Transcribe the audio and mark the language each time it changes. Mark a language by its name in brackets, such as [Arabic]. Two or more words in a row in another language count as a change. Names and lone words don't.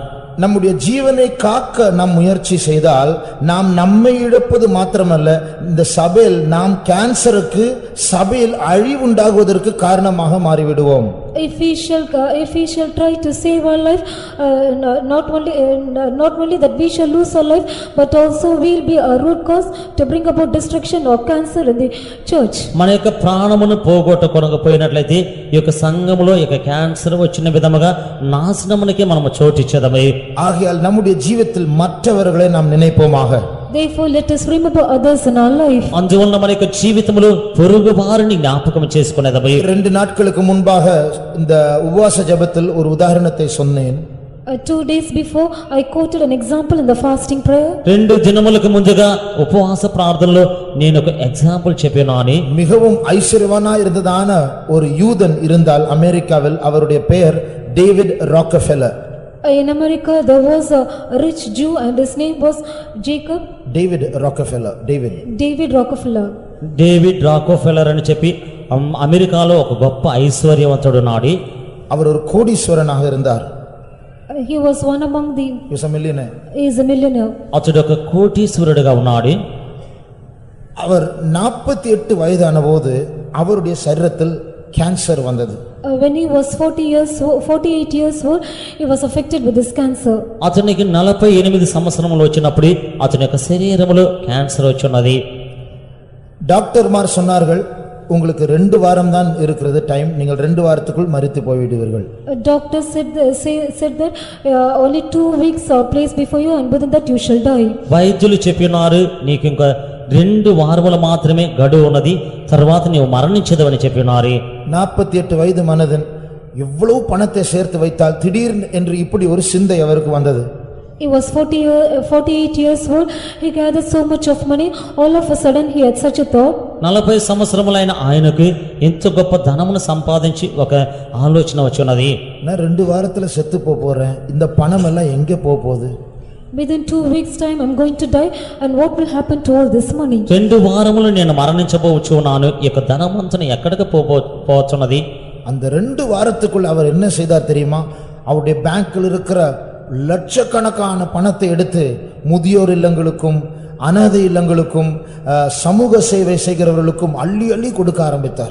[Tamil] நம்முடைய ஜீவனை காக்க நாம் முயற்சி செய்தால் நாம் நம்மை இழப்பது மாத்திரமல்ல, இந்த சபையில் நாம் கேன்சருக்கு சபையில் அழிவுண்டாகுவதற்கு காரணமாக மாறிவிடுவோம். [English] If we shall try to save our life, not only that we shall lose our life, but also we will be a root cause to bring about destruction or cancer in the church. [Telugu] మన యొక్క ప్రాణమును పోగొట్టుకొనకపోయినట్లయితే ఈ యొక్క సంఘములో ఈ యొక్క క్యాన్సర్ వచ్చిన విధముగా నాశనమునికి మనము చోటిచ్చేదమే. [Tamil] ஆகையால் நம்முடைய ஜீவிதத்தில் மற்றவர்களை நாம் நினைப்போமாக. [English] Therefore let us remember others in our life. [Telugu] అందువల్ల మన యొక్క జీవితంలో పొరుగు వారిని జ్ఞాపకం చేసుకునేదమే. [Tamil] 2 நாட்களுக்கு முன்பாக இந்த உபவாச ஜெபத்தில் ஒரு உதாரணத்தை சொன்னேன். [English] 2 days before I quoted an example in the fasting prayer. [Telugu] 2 దినములకు ముందుగా ఉపవాస ప్రార్థనలో నేను ఒక ఎగ్జాంపుల్ చెప్పాను. [Tamil] மிகவும் ஐஸ்வர்யவானாய் இருந்ததான ஒரு யூதன் இருந்தால் அமெரிக்காவில், அவருடைய பெயர் டேவிட் ராக்கஃபெல்லர். [English] In America there was a rich Jew and his name was Jacob. David Rockefeller. David Rockefeller. [Telugu] డేవిడ్ రాకోఫెల్లర్ అని చెప్పి అమెరికాలో ఒక గొప్ప ఐశ్వర్యవంతుడు నాడి. [Tamil] அவர் ஒரு கோடீஸ்வரனாக இருந்தார். [English] He was one among the He was a millionaire. He is a millionaire. [Telugu] అతడు ఒక కోటీశ్వరుడిగా ఉన్నాడు. [Tamil] அவர் 48 వయதான போது அவருடைய சரீரத்தில் கேன்சர் வந்தது. [English] When he was 48 years old, he was affected with this cancer. [Telugu] అతనికి 48 సంవత్సరములు వచ్చినప్పుడు అతని యొక్క శరీరములో క్యాన్సర్ వచ్చున్నది. [Tamil] டாக்டர்மார் சொன்னார்கள், உங்களுக்கு 2 வாரம் தான் இருக்கிறது டைம், நீங்கள் 2 வாரத்துக்குள் மரித்து போய்விடுவீர்கள். [English] Doctor said that only 2 weeks are placed before you, and within that you shall die. [Telugu] వైద్యులు చెప్పినారు, నీకు ఇంకా 2 వారములు మాత్రమే గడువు ఉన్నది, తర్వాత నీవు మరణించదవని చెప్పినారు. [Tamil] 48 வயது மனிதன் எவ்வளவு பணத்தை சேர்த்து வைத்தால் திடீர் என்று இப்படி ஒரு சிந்தை அவருக்கு வந்தது. [English] He was 48 years old. He gathered so much of money. All of a sudden he had such a thought. [Telugu] 40 సంవత్సరములైన ఆయనకు ఎంత గొప్ప ధనమును సంపాదించి ఒక ఆలోచన వచ్చినది. [Tamil] நான் 2 வாரத்துல செத்து போறேன், இந்த பணம் எல்லாம் எங்கே போகுது? [English] Within 2 weeks time I am going to die, and what will happen to all this money? [Telugu] 2 వారములు నేను మరణించబోచున్నాను, ఈ యొక్క ధనమంతను ఎక్కడికి పోవచ్చున్నది? [Tamil] அந்த 2 வாரத்துக்குள் அவர் என்ன செய்தார் தெரியுமா? அவருடைய பேங்க்ல இருக்கிற லட்சக்கணக்கான பணத்தை எடுத்து முதியோர் இல்லங்களுக்கும் அனாதை இல்லங்களுக்கும் சமூக சேவை செய்கிறவர்களுக்கும் அள்ளி அள்ளி கொடுக்க ஆரம்பித்தார்.